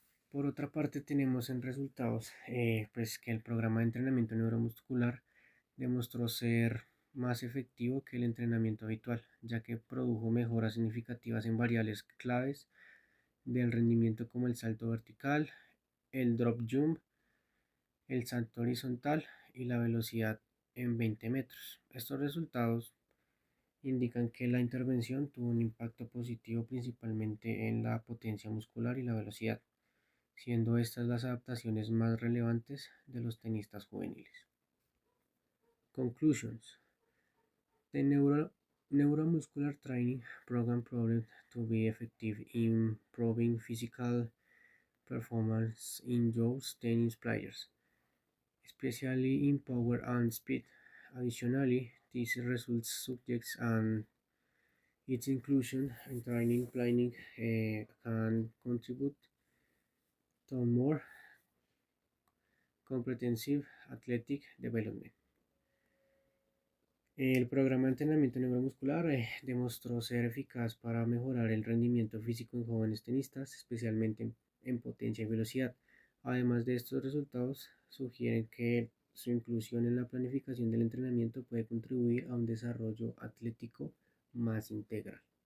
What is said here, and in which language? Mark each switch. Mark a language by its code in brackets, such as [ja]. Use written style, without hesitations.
[es] Por otra parte, tenemos en resultados pues que el programa de entrenamiento neuromuscular demostró ser más efectivo que el entrenamiento habitual, ya que produjo mejoras significativas en variables claves del rendimiento como el salto vertical, el drop jump, el salto horizontal y la velocidad en 20 metros. Estos resultados indican que la intervención tuvo un impacto positivo principalmente en la potencia muscular y la velocidad, siendo estas las adaptaciones más relevantes de los tenistas juveniles. [en] Conclusions. The neuromuscular training program proved to be effective in improving physical performance in youth tennis players, especially in power and speed. Additionally, these results suggest and its inclusion in training planning can contribute to more comprehensive athletic development. [es] El programa de entrenamiento neuromuscular demostró ser eficaz para mejorar el rendimiento físico en jóvenes tenistas, especialmente en potencia y velocidad. Además de estos resultados, sugieren que su inclusión en la planificación del entrenamiento puede contribuir a un desarrollo atlético más integral.